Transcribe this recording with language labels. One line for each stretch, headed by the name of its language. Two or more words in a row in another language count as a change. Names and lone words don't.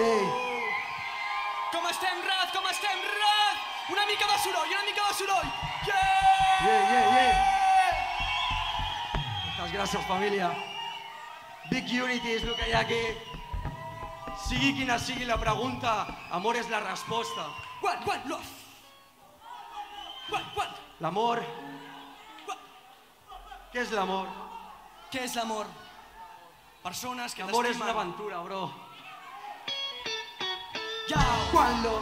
Catalan: Com estem, Raz? Una mica de soroll,
English: Yeah.
Catalan: Moltes gràcies, família. Big Unity és el que hi ha aquí. Sigui quina sigui la pregunta, amor és la resposta.
English: One, love. One.
Catalan: L'amor... Què és l'amor? Què és l'amor? Persones que L'amor és t'estimen. una aventura, bro.
Spanish: Cuando.